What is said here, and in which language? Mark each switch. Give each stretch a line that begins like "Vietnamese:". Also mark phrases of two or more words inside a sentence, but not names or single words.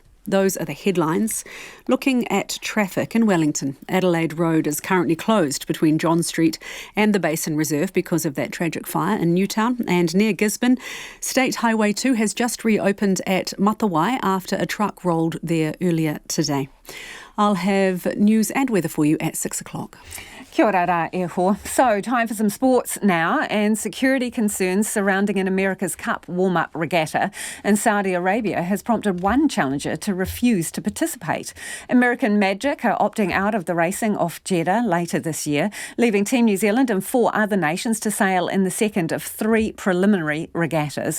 English: Those are the headlines. Looking at traffic in Wellington, Adelaide Road is currently closed between John Street and the Basin Reserve because of that tragic fire in Newtown. And near Gisborne, State Highway 2 has just reopened at Matawai after a truck rolled there earlier today. I'll have news and weather for you at 6 o'clock.
Māori: Kia ora rā e ho.
English: So, time for some sports now, and security concerns surrounding an America's Cup warm-up regatta in Saudi Arabia has prompted one challenger to refuse to participate. American Magic are opting out of the racing off Jeddah later this year, leaving Team New Zealand and 4 other nations to sail in the second of 3 preliminary regattas.